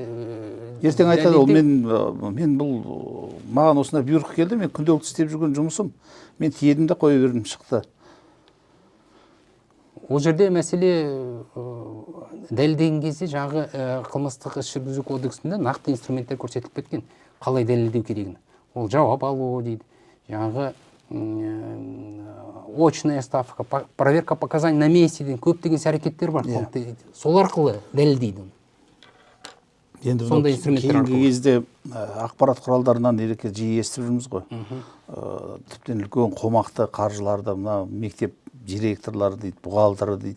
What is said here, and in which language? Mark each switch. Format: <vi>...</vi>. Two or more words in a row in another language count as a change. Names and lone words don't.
<kk>ертең айтады ол мен бұл маған осындай бұйрық келді, мен күнделікті істеп жүрген жұмысым, мен тиедім де қоя бердім, шықты. Ол жерде мәселе дәлелдеген кезде жаңағы қылмыстық іс жүргізу кодексінде нақты инструменттер көрсетіліп кеткен. Қалай дәлелдеу керегін. Ол жауап алу дейді. Жаңағы</kk> <ru>очная ставка, проверка показаний на месте</ru> <kk>деген көптеген әрекеттер бар. Сол арқылы дәлелдейді. Енді кейінгі кезде ақпарат құралдарынан ерекше жиі естіп жүрміз ғой. Тіптен үлкен қомақты қаржыларды мына мектеп директорлары дейді, бухгалтері дейді.</kk>